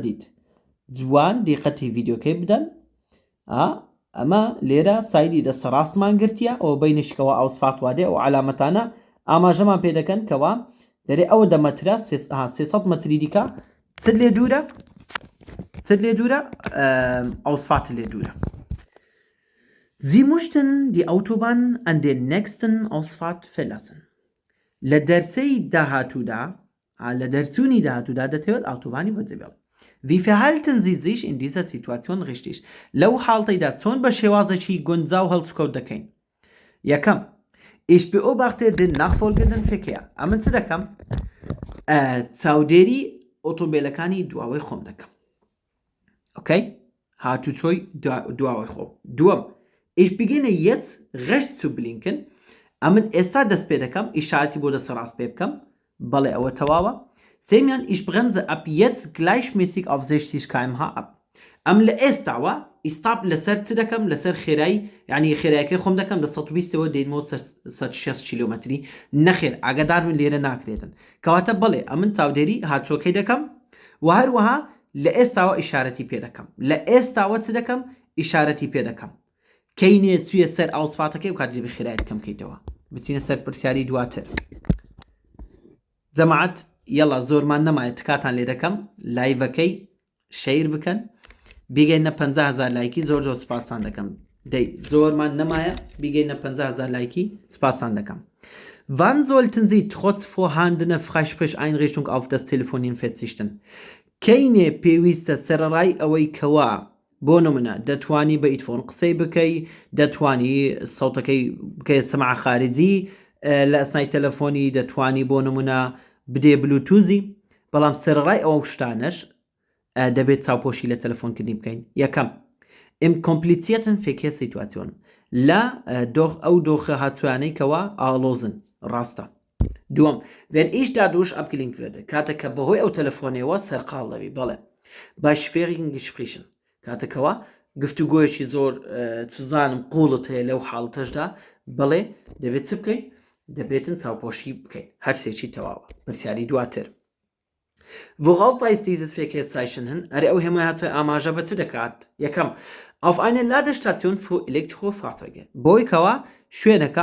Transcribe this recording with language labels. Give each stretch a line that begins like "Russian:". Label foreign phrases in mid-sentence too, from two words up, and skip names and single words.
Central Kurdish: دیت جوان دیقەتی ڤیدیۆکەی بدەن ئەمە لێرە سایدی دەسەڕاستمان گرتیە ئەوە بینشکەوە ئاوسفات وادێ ئەو علامەتانە ئاماژەمان پێ دەکەن کەوا دەرێ ئەوە دەمەترە 300 مەتری دیکە چ لێ دوورە ئاوسفات لێ دوورە
German: Sie möchten die Autobahn an den nächsten Ausfahrt verlassen.
Central Kurdish: لە دەرچەی داهاتوودا لە دەرچوونی داهاتوودا دەتەوێت ئاوتۆبانی بەجێبێڵ
German: Wie verhalten Sie sich in dieser Situation richtig?
Central Kurdish: لەو حاڵتەیدا چۆن بە شێوازێکی گونجاو هەڵسکەوت دەکەین یەکەم
German: Ich beobachte den nachfolgenden Verkehr
Central Kurdish: ئەمن چ دەکەم چاودێری ئۆتۆمبیلەکانی دواوەی خۆم دەکەم ئۆکەی هاتوچۆی دواوەی خۆم دووەم
German: Ich beginne jetzt rechts zu blinken
Central Kurdish: ئەمن ئێستا دەست پێ دەکەم ئیشارەتی بۆ دەسە ڕاست پێ بکەم بەڵێ ئەوە تەواوە سێمیان
German: Ich bremse ab jetzt gleichmäßig auf 60 km/h ab
Central Kurdish: ئەم لە ئێستاوە ئیستاپ لەسەر چ دەکەم لەسەر خێرایی یعنی خێرایەکەی خۆم دەکەم لە 120ەوە دێنمەوە 160 کیلۆمەتری نەخێر ئاگادار من لێرە ناکرێتن کەواتە بەڵێ ئەمن چاودێری هاتووەکەی دەکەم و هەروەها لە ئێستاوە ئیشارەتی پێ دەکەم لە ئێستاوە چ دەکەم ئیشارەتی پێ دەکەم کەینێ چویە سەر ئاوسفاتەکەی و کاتژێ خێرایەت کەم بکەیتەوە بچینە سەر پرسیاری دواتر جەماعەت یەڵا زۆرمان نەمایە تکاتان لێ دەکەم لایڤەکەی شەیر بکەن بیگەینە 50,000 لایکی زۆر سپاسان دەکەم دەی زۆرمان نەمایە بیگەینە 50,000 لایکی سپاسان دەکەم
German: Wann sollten Sie trotz vorhandener Freisprecheinrichtung auf das Telefonieren verzichten?
Central Kurdish: کەینێ پێویستە سەرەڕای ئەوەی کەوا بۆ نمونە دەتوانی بە ئیتفۆن قسەی بکەی دەتوانی سەوتەکەی بکەی سەماع خارجی لە ئەسنای تەلەفۆنی دەتوانی بۆ نمونە بدێ بلوتوزی بەڵام سەرڕای ئەو شتانەش دەبێت چاوپۆشی لە تەلەفۆنکردنی بکەین یەکەم
German: Im komplizierten Verkehrssituation
Central Kurdish: لە ئەو دۆخە هاتوانەی کەوا ئاڵۆزن ڕاستە دووەم
German: wenn ich dadurch abgelenkt werde
Central Kurdish: کاتێککە بەهۆی ئەو تەلەفۆنەوە سەرقاڵ دەبی بەڵێ
German: bei schwierigen Gesprächen
Central Kurdish: کاتێکەوە گفتوگۆیەکی زۆر توزانم قوڵت هەیە لەو حاڵتەشدا بەڵێ دەبێت چ بکەیت دەبێتن چاوپۆشی بکەیت هەرسێکی تەواوە پرسیاری دواتر
German: Worauf weist dieses Verkehrszeichen hin?
Central Kurdish: ئەرێ ئەو هێمای هاتووە ئاماژە بە چ دەکات یەکەم
German: Auf eine Ladestation für Elektrofahrzeuge
Central Kurdish: بۆی کەوا شوێنەکە